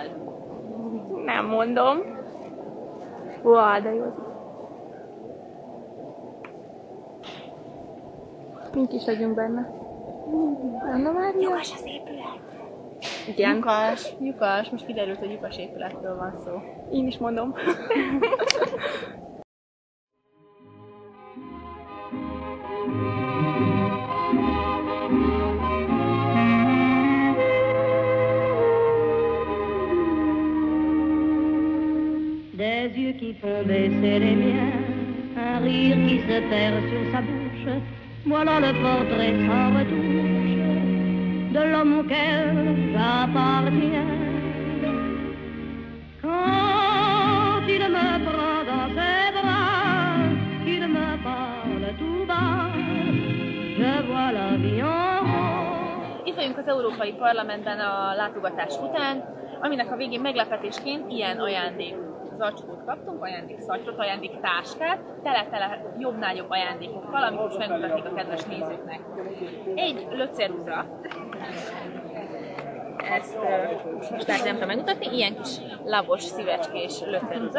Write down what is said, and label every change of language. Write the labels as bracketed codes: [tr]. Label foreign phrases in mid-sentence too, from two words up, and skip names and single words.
[hu] Nem mondom. Uá, de jó. Mink is legyünk benne. Anna Mária? Lyukas az épület! Igen. Lyukas. Most kiderült, hogy lyukas épületről van szó. Én is mondom. [fr] Des yeux qui font baisser les miens, un rire qui se perd sur sa bouche, voilà le portrait sans retouche de l'homme auquel j'appartiens. Quand il me prend dans ses bras, qu'il me parle tout bas, je vois la vie en rose. [hu] Itt vagyunk az Európai Parlamentben a látogatás után, aminek a végén meglepetésként ilyen ajándék zacskót kaptunk, ajándékszatyrot, ajándéktáskát, tele-tele jobbnál jobb ajándékokkal, amit most megmutatnék a kedves nézőknek. Egy löceruza, ezt most nem tudom megmutatni, ilyen kis labos, szívecskés löceruza.